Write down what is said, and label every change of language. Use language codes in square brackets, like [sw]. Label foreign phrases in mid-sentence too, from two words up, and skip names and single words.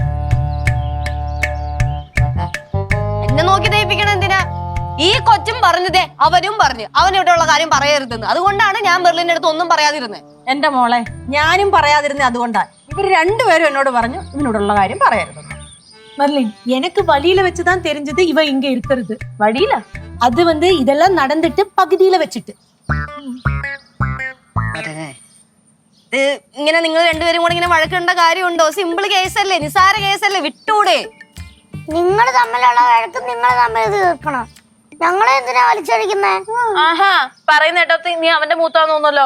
[ml] എന്നെ നോക്കി ദയിപ്പിക്കണ എന്തിനാ? ഈ കൊച്ചും പറഞ്ഞതേ അവനും പറഞ്ഞു അവനിവിടെയുള്ള കാര്യം പറയരുതെന്ന്. അതുകൊണ്ടാണ് ഞാൻ മെർലിന്റെ അടുത്ത് ഒന്നും പറയാതിരുന്നത്. എന്റെ മോളെ, ഞാനും പറയാതിരുന്നേ അതുകൊണ്ടാ. ഇവര് രണ്ടുപേരും എന്നോട് പറഞ്ഞു ഇവനോടുള്ള കാര്യം പറയരുതെന്ന്. [ta] மெர்லின், எனக்கு வழியில வச்சுதான் தெரிஞ்சது இவன் இங்க இருக்கிறது. [ml] വഴിയില്ല. [ta] அது வந்து இதெல்லாம் நடந்துட்டு பகுதியில வச்சுட்டு. [ml] ഇങ്ങനെ നിങ്ങൾ രണ്ടുപേരും കൂടെ ഇങ്ങനെ വഴക്കേണ്ട കാര്യമുണ്ടോ? സിമ്പിൾ കേസല്ലേ, നിസാര കേസല്ലേ, വിട്ടൂടെ? നിങ്ങൾ തമ്മിലുള്ള വഴക്ക് നിങ്ങൾ തമ്മിൽ തീർക്കണം. ഞങ്ങളെ എന്തിനാ വലിച്ചൊഴിക്കുന്നേ? ആഹാ, പറയുന്ന കേട്ടപ്പോ നീ അവന്റെ മൂത്താന്ന് തോന്നുന്നല്ലോ.